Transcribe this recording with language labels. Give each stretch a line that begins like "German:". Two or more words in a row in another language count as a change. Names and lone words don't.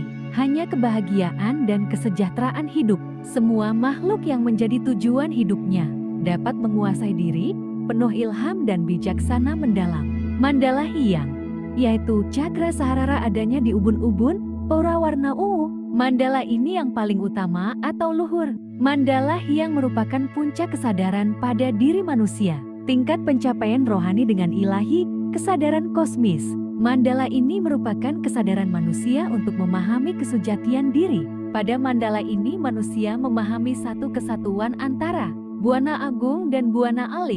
Indonesian: Hanya kebahagiaan dan kesejahteraan hidup semua makhluk yang menjadi tujuan hidupnya, dapat menguasai diri, penuh ilham dan bijaksana mendalam. Mandala Hyang, yaitu cakra Saharara adanya di ubun-ubun, aura warna ungu. Mandala ini yang paling utama atau luhur. Mandala Hyang merupakan puncak kesadaran pada diri manusia, tingkat pencapaian rohani dengan ilahi, kesadaran kosmis. Mandala ini merupakan kesadaran manusia untuk memahami kesujatian diri. Pada mandala ini manusia memahami satu kesatuan antara Buana Agung dan Buana Alit.